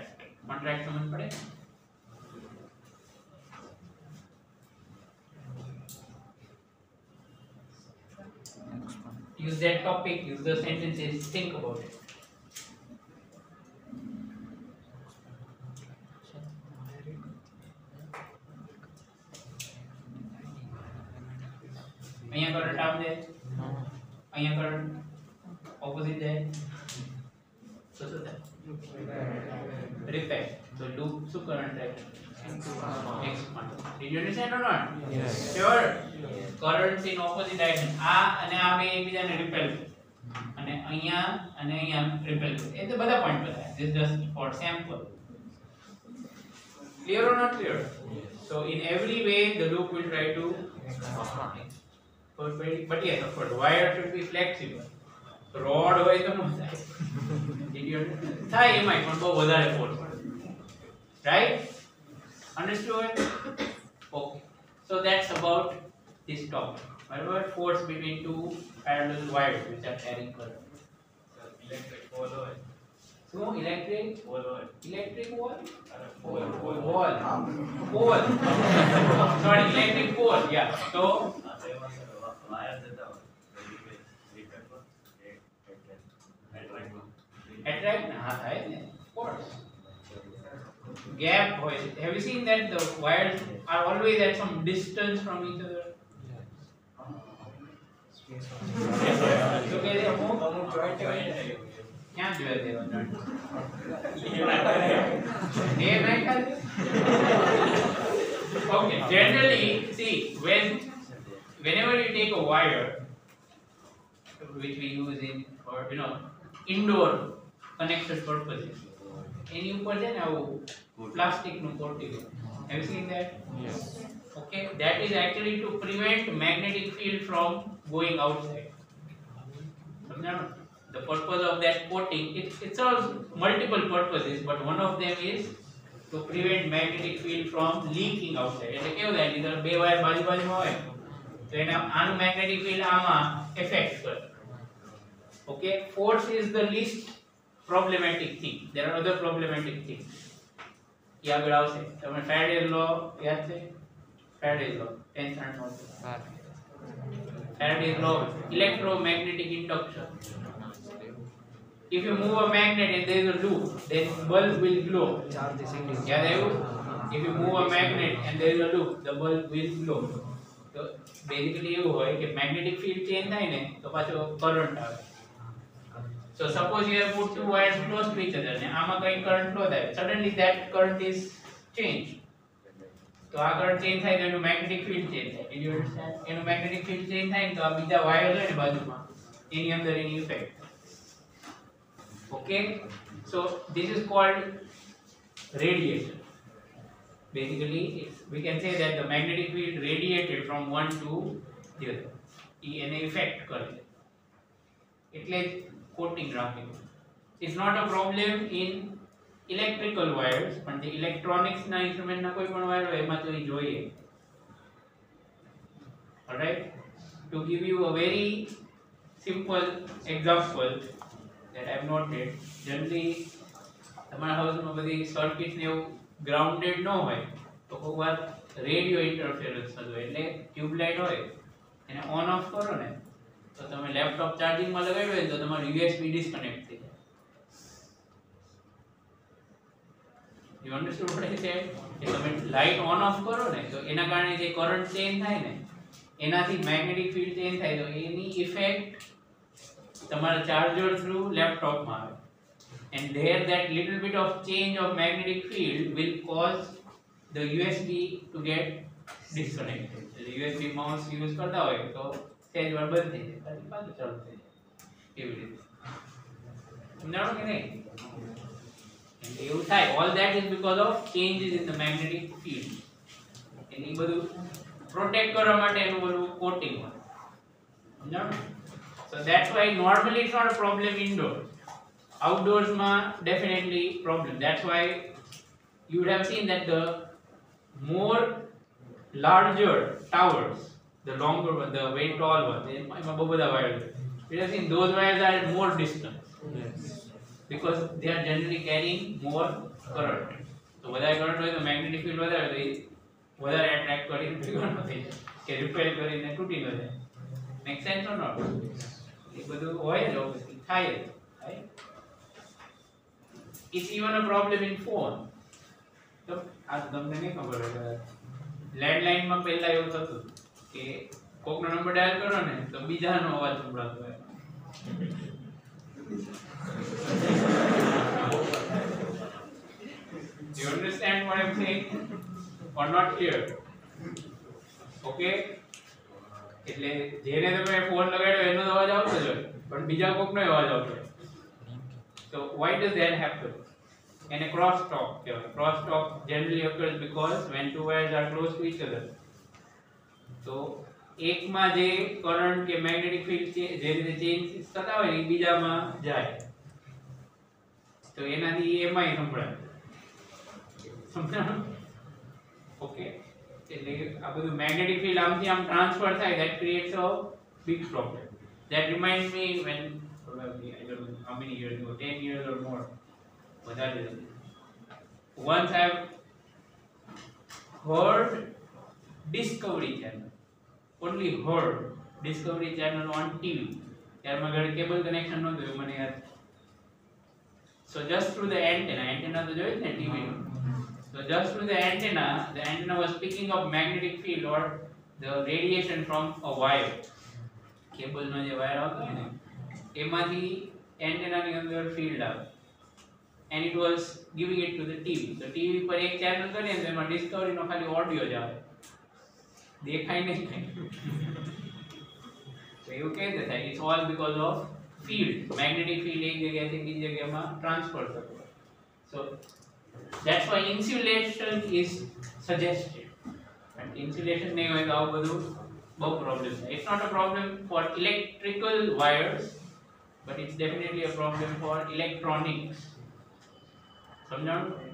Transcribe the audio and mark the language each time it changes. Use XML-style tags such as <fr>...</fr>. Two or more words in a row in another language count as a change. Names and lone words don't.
<gu>Contract समझ पड़े?</gu> <en>Use that topic, use the sentences, think about it.</en> <gu>અહીંયા કરંટ આમ જાય, અહીંયા કરંટ ઓપોઝિટ જાય, તો શું થાય?</gu> <en>Repel. So loop</en> <gu>શું કરંટ થાય?</gu> <en>Expand. Did you understand or not? Yes. Sure. Currents in opposite direction.</en> <gu>આ અને આ બે એકબીજાને</gu> <en>repel અને</en> <gu>અહીંયા repel. એ તો બધા પોઈન્ટ બતાવ્યા.</gu> <en>This is just for sample. Clear or not clear? So in every way the loop will try to expand. But yes, of course, wire should be flexible.</en> <gu>Rod હોય તો ન થાય.</gu> <en>Did you understand?</en> <gu>થાય એમાં પણ બહુ વધારે</gu> <en>force. Right? Understood? Okay. So that's about this topic. What about force between two parallel wires which are carrying current? Electric pole</en> <gu>હોય.</gu> <en>So electric</en> <gu>Pole હોય.</gu> <en>electric wall? Pole. Pole. Pole. Sorry, electric pole. Yeah. So</en> <gu>વાયર જતા હોય.</gu> <en>attract</en> <gu>ના હૈ ને,</gu> <en>of course.</en> <gu>Gap hoy.</gu> <en>Have you seen that the wires are always at some distance from each other?</en> <gu>So કે અમુક joint ક્યાં જોયા દેવા joint? એ નહીં ખાલી.</gu> <en>Okay, generally see whenever you take a wire which we use in for indoor connected purposes,</en> <gu>એની ઉપર છે ને આવું પ્લાસ્ટિક નું કોટિંગ.</gu> <en>Have you seen that? Yes. Okay, that is actually to prevent magnetic field from going outside.</en> <gu>સમજાણો?</gu> <en>The purpose of that coating, it serves multiple purposes, but one of them is to prevent magnetic field from leaking outside.</en> <gu>એટલે કેવું થાય કે બે વાયર બાજુમાં હોય તો એને આનું</gu> <en>magnetic field</en> <gu>આમાં affect કરે.</gu> <en>Okay, force is the least problematic thing. There are other problematic things.</en> <gu>ये આગળ આવશે. તમને</gu> <en>Faraday's law</en> <gu>યાદ છે?</gu> <en>Faraday's law 10th standard. Faraday's law, electromagnetic induction. If you move a magnet and there is a loop, then bulb will glow.</en> <gu>યાદ આવ્યું?</gu> <en>If you move a magnet and there is a loop, the bulb will glow.</en> <gu>તો બેઝિકલી એવું હોય કે</gu> <en>magnetic field</en> <gu>change થાય ને તો પાછો current આવે.</gu> <en>So suppose you have put two wires close to each other and</en> <gu>આમાં કઈ current flow થાય,</gu> <en>suddenly that current is changed.</en> <gu>તો આ</gu> <en>current change</en> <gu>થાય તો એનું</gu> <en>magnetic field change</en> <gu>થાય.</gu> <en>Did you understand?</en> <gu>એનું</gu> <en>magnetic field change</en> <gu>થાય તો આ બીજા wire હોય ને બાજુમાં એની અંદર એની effect.</gu> <en>Okay, so this is called radiation. Basically we can say that the magnetic field radiated from one to the other.</en> <gu>એને effect કરે એટલે coating રાખેલું.</gu> <en>It's not a problem in electrical wires, but the electronics</en> <gu>ના instrument ના કોઈ પણ wire હોય એમાં તો એ જોઈએ.</gu> <en>All right, to give you a very simple example that I have noted, generally</en> <gu>તમારા હાઉસમાં બધી સર્કિટ્સ ને એવું ગ્રાઉન્ડેડ ન હોય તો કોઈક વાર</gu> <en>radio interference</en> <gu>થતો હોય એટલે ટ્યુબલાઇટ હોય એને</gu> <en>on off</en> <gu>કરો ને તો તમે લેપટોપ ચાર્જિંગમાં લગાવ્યું હોય તો તમારું</gu> <en>USB disconnect</en> <gu>થઈ જાય.</gu> <en>You understood what I said?</en> <gu>કે તમે</gu> <en>light on off</en> <gu>કરો ને તો એના કારણે જે</gu> <en>current change</en> <gu>થાય ને એનાથી</gu> <en>magnetic field change</en> <gu>થાય તો એની ઇફેક્ટ તમારા</gu> <en>charger through</en> <gu>લેપટોપમાં આવે.</gu> <en>And there that little bit of change of magnetic field will cause the USB to get disconnected.</en> <gu>એટલે</gu> <en>USB mouse use</en> <gu>કરતા હોય તો સેજ વાર બંધ થઈ જાય પછી પાછું ચાલુ થઈ જાય એવી રીતે સમજાણું કે નહીં એટલે એવું થાય</gu> <en>all that is because of changes in the magnetic field</en> <gu>એટલે એ બધું પ્રોટેક્ટ કરવા માટે એનું બધું કોટિંગ હોય સમજાણું</gu> <en>so that's why normally it's not a problem indoors outdoors ma definitely problem that's why you would have seen that the more larger towers the longer one the very tall one</en> <gu>એમાં બહુ બધા</gu> <en>wires we have seen those wires are at more distance because they are generally carrying more current so</en> <gu>વધારે current હોય તો magnetic field વધારે તો એ વધારે attract કરીને trigger ન થઈ જાય કે repel કરીને તૂટી ન જાય</gu> <en>make sense or not</en> <gu>એ બધું હોય જ</gu> <en>obviously</en> <gu>થાય જ</gu> <en>right it's even a problem in phone</en> <gu>તો આ તમને નહીં ખબર હોય લેન્ડલાઇન માં પહેલા એવું થતું કે કોકનો નંબર ડાયલ કરો ને તો બીજાનો અવાજ સંભળાતો હોય</gu> <en>Do you understand what I'm saying or not clear okay</en> <gu>એટલે જેને તમે ફોન લગાડ્યો એનો અવાજ આવતો જ હોય પણ બીજા કોકનો અવાજ આવતો હોય</gu> <en>so why does that happen and a crosstalk crosstalk generally occurs because when two wires are close to each other so</en> <gu>એકમાં જે કરંટ કે મેગ્નેટિક ફિલ્ડ છે જે રીતે ચેન્જ થતા હોય એ બીજામાં જાય તો એનાથી એમાંય સંભળાય સમજાણું ઓકે એટલે આ બધું</gu> <en>magnetic field</en> <gu>આમથી આમ ટ્રાન્સફર થાય</gu> <en>that creates a big problem that reminds me when probably I don't know how many years ago 10 years or more વધારે once I have heard Discovery Channel only heard Discovery Channel on TV</en> <gu>ત્યારે માં ઘરે કેબલ કનેક્શન નહોતું એવું મને યાદ</gu> <en>so just through the antenna</en> <gu>તો જોયું ને TV નું</gu> <en>so just through the antenna was picking up magnetic field or the radiation from a wire</en> <gu>કેબલ નો જે વાયર આવતો હોય ને એમાંથી એન્ટેના ની અંદર ફીલ્ડ આવે</gu> <en>and it was giving it to the TV so</en> <gu>TV પર એક ચેનલ કરીએ તો એમાં ડિસ્કવરી નો ખાલી ઓડિયો જ આવે દેખાય નહીં</gu> <en>so</en> <gu>એવું કેવી થાય</gu> <en>it's all because of field magnetic field</en> <gu>એક જગ્યાએથી બીજી જગ્યામાં ટ્રાન્સફર થતો હોય</gu> <en>so that's why insulation is suggested and insulation</en> <gu>નહીં હોય તો આવું બધું બહુ પ્રોબ્લેમ થાય</gu> <en>it's not a problem for electrical wires but it's definitely a problem for electronics समझाऊं</en>